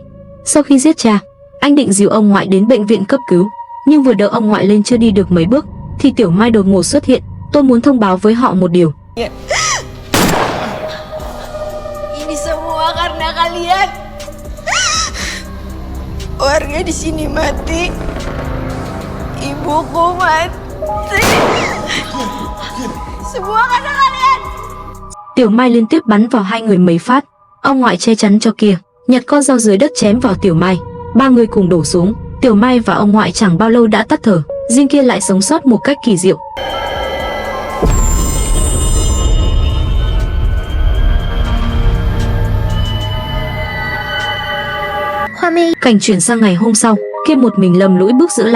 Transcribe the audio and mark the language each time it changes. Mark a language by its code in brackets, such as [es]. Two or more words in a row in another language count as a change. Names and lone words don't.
[vi] Sau khi giết cha, anh định dìu ông ngoại đến bệnh viện cấp cứu, nhưng vừa đỡ ông ngoại lên chưa đi được mấy bước thì Tiểu Mai đột ngột xuất hiện. Tôi muốn thông báo với họ một điều. [id] Ini semua karena kalian. Warga di sini mati. Ibuku mati. Semua karena kalian. [vi] Tiểu Mai liên tiếp bắn vào hai người mấy phát. Ông ngoại che chắn cho kia, nhặt con dao dưới đất chém vào Tiểu Mai. Ba người cùng đổ xuống. Tiểu Mai và ông ngoại chẳng bao lâu đã tắt thở, riêng kia lại sống sót một cách kỳ diệu. Cảnh chuyển sang ngày hôm sau, kia một mình lầm lũi bước giữa làng.